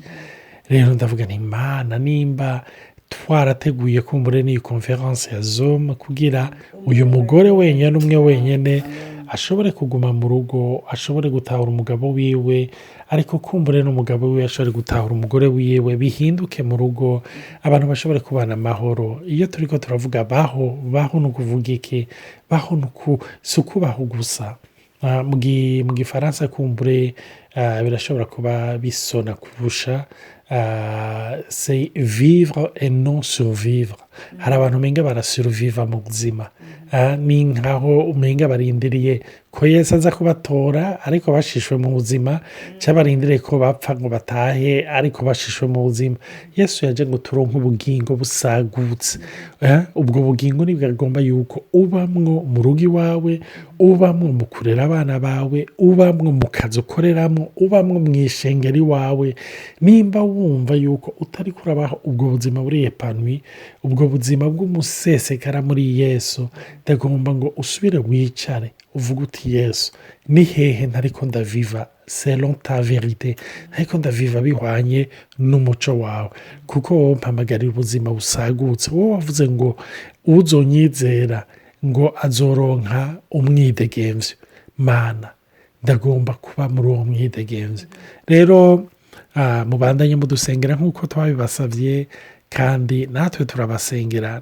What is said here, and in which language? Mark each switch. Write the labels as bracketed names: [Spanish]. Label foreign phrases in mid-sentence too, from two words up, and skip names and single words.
[Rundi] Rero ndavuga nti Imana nimba twarateguye kumbure n'iyi conference ya Zoom kugira uyu mugore wenyine umwe wenyine ashobore kuguma mu rugo, ashobore gutahura umugabo wiwe, ariko kumbure n'umugabo wiwe ashobore gutahura umugore wiwe, bihinduke mu rugo, abantu bashobore kubana amahoro. Iyo turiko turavuga baho ni ukuvuga iki? Baho si ukubaho gusa. Mu gifaransa kumbure birashobora kuba bisona kurusha, [French] c'est vivre et non survivre. [Rundi] Hari abantu umenga barasurviva mu buzima, ni nkaho umenga barindiriye ko Yesu aza kubatora ariko bashishwe mu buzima, cyangwa barindiriye ko bapfa ngo batahe ariko bashishwe mu buzima. Yesu yaje ngo turonke ubugingo busagutse. Ubwo bugingo nibwo agomba yuko ubamwo mu rugo iwawe, ubamwo mu kurera abana bawe, ubamwo mu kazi ukoreramo, ubamwo mu ishengero iwawe. Nimba wumva yuko utari kurabaho ubwo buzima buri epanui, ubwo buzima bw'umusesekara muri Yesu, ndagomba ngo usubire wicare uvuga uti Yesu ni hehe ntariko ndaviva [French] selon ta vérité, [Rundi] ntariko ndaviva bihwanye n'umuco wawe, kuko wowe mpamagarira ubuzima busagutse. Wowe wavuze ngo uzonyizera ngo azoronka umwidegemvyo. Mana ndagomba kuba muri uwo mwidegemvyo. Rero mubandanye mudusengera nk'uko twabibasavye, kandi natwe turabasengera.